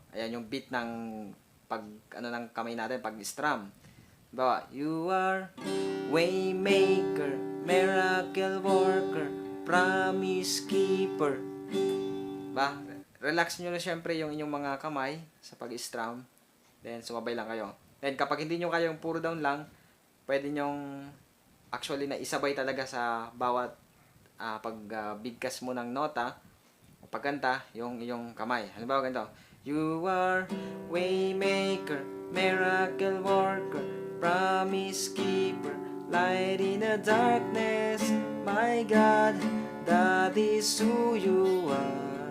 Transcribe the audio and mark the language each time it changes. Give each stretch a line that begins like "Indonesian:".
Filipino: Ayan, yung beat ng ng kamay natin, pag strum. Halimbawa,
English: you are Waymaker, miracle worker, promise keeper. Ba?
Filipino: Relax nyo na syempre yung inyong mga kamay sa pag-strum. Then, sumabay lang kayo. Then, kapag hindi nyo kayong puro down lang, pwede nyong actually na isabay talaga sa bawat bigkas mo ng nota o pagkanta, yung iyong kamay. Halimbawa ganito,
English: you are Waymaker, miracle worker, promise keeper, light in the darkness, my God, that is who you are.